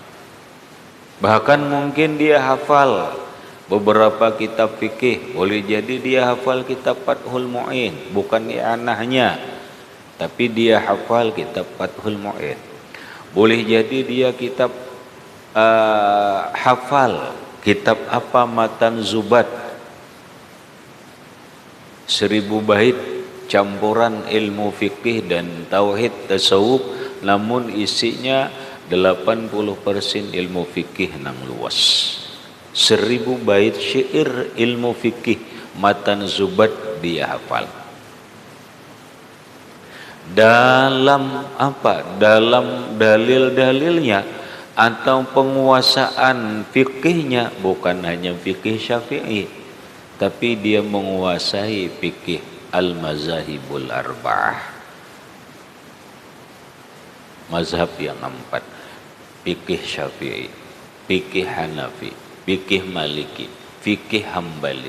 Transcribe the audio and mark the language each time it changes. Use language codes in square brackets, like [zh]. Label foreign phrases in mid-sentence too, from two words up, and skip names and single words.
[id] Bahkan mungkin dia hafal beberapa kitab fikih. Boleh jadi dia hafal kitab Fathul Mu'in, bukan i'anahnya, tapi dia hafal kitab Fathul Mu'in. Boleh jadi dia kitab hafal kitab apa, Matan Zubat, 1000 bait campuran ilmu fikih dan tauhid tasawuf, namun isinya 80% ilmu fikih nang luas. 1000 bait syair ilmu fikih Matan Zubat dia hafal. Dalam apa? Dalam dalil-dalilnya atau penguasaan fikihnya, bukan hanya fikih Syafi'i, tapi dia menguasai fikih [ar] المذاهب الأربعة, [id] mazhab yang 4, fikih Syafi'i, fikih Hanafi, fikih Maliki, fikih Hambali.